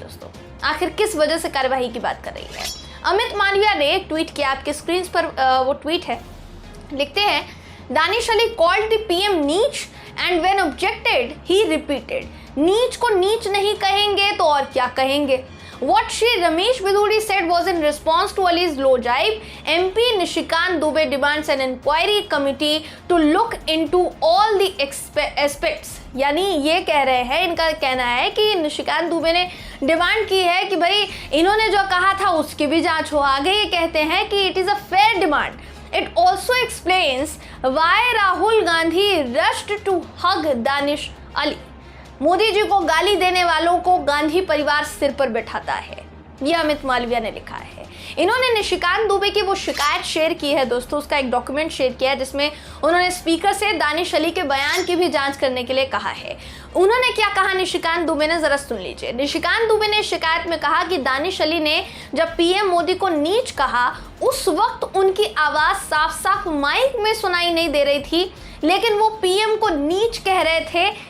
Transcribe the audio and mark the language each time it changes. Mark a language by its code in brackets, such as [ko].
[hi] दोस्तों, आखिर किस वजह से कार्यवाही की बात कर रही है। अमित मालविया ने एक ट्वीट किया, आपके स्क्रीन पर वो ट्वीट है। लिखते हैं, Danish Ali [en] called the PM neech and when objected he repeated, [hi] नीच को नीच नहीं कहेंगे तो और क्या कहेंगे। [en] What she Ramesh Bidhudi said was in response to Ali's low jibe. MP Nishikant Dubey demands an inquiry committee to look into all the aspects. [hi] यानी ये कह रहे हैं, इनका कहना है कि निशिकांत दुबे ने डिमांड की है कि भाई इन्होंने जो कहा था उसकी भी जांच हो। आगे ये कहते हैं कि [en] It is a fair demand. It also explains why Rahul Gandhi rushed to hug Danish Ali. [hi] Modi ji को गाली देने वालों को गांधी परिवार सिर पर बैठाता है, यह अमित मालविया ने लिखा है। इन्होंने निशिकांत दुबे की वो शिकायत शेयर की है दोस्तों, उसका एक डॉक्यूमेंट शेयर किया है जिसमें उन्होंने स्पीकर से दानिश अली के बयान की भी जांच करने के लिए कहा है। उन्होंने क्या कहा निशिकांत दुबे ने, जरा सुन लीजिए। निशिकांत दुबे ने शिकायत में कहा कि दानिश अली ने जब पीएम मोदी को नीच कहा उस वक्त उनकी आवाज साफ साफ माइक में सुनाई नहीं दे रही थी, लेकिन वो पीएम को नीच कह रहे थे।